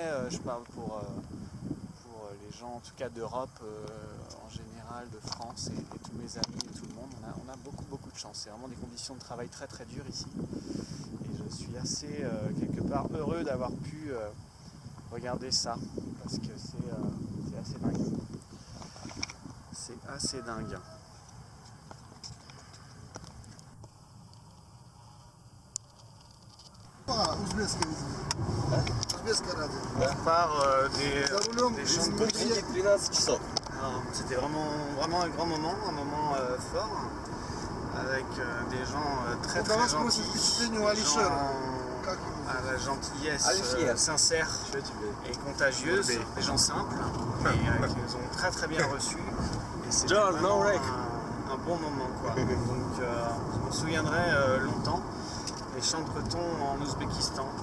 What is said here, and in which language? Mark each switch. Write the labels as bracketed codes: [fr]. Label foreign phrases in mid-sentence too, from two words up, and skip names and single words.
[fr] Je parle pour les gens en tout cas d'Europe en général, de France et tous mes amis et tout le monde. On a beaucoup de chance. C'est vraiment des conditions de travail très très dures ici. Et je suis assez quelque part heureux d'avoir pu regarder ça parce que c'est assez dingue. C'est assez dingue. [ru] Узбекское видео. Узбекское радио. [fr] On part des champs de coton. [ru] 13 часов. [fr] Alors, c'était vraiment un grand moment, un moment fort, avec des gens très [ru] Давай [fr] très [ru] спросим [fr] gentils, [ru] впечатление у [fr] des [ru] Алишера. [fr] gens [ru] Как ему? [fr] à la gentillesse Alfier. sincère et contagieuse, des gens simples, et qui nous ont très bien reçus. Et c'était George, vraiment no wreck. un bon moment, quoi. Donc je me souviendrai longtemps des champs de coton en Ouzbékistan.